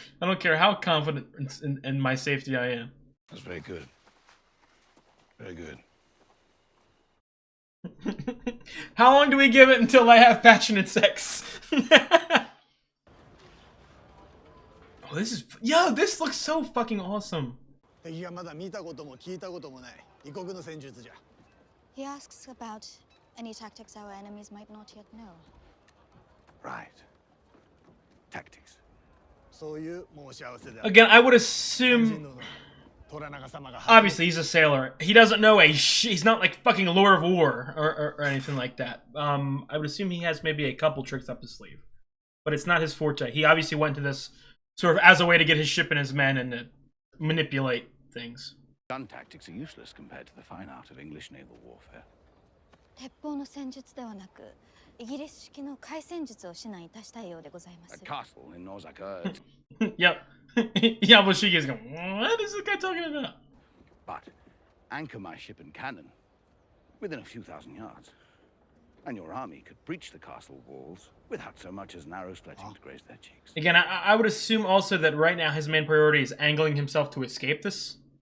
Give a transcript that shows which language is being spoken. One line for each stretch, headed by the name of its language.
English: I don't care how confident in my safety I am. That's very good. Very good. How long do we give it until I have passionate sex? Oh, this looks so fucking awesome.
Japanese: 敵がまだ見たことも聞いたこともない異国の戦術じゃ。
English: He asks about any tactics our enemies might not yet know. Right. Tactics.
Japanese: そういう申し合わせで。
English: Again, I would assume.
Japanese: 虎長様が。
English: Obviously, he's a sailor. He doesn't know he's not like fucking Lord of War or anything like that. I would assume he has maybe a couple tricks up his sleeve, but it's not his forte. He obviously went to this sort of as a way to get his ship and his men and to manipulate things. Gun tactics are useless compared to the fine art of English naval warfare.
Japanese: 鉄砲の戦術ではなく、イギリス式の海戦術を指南いたしたいようでございま
English: A
Japanese: す。
English: castle in Nosaka. Yep. Yabushige's going, what is this guy talking about? But anchor my ship and cannon within a few thousand yards, and your army could breach the castle walls without so much as an arrow fletching to graze their cheeks. Again, I would assume also that right now his main priority is angling himself to escape this.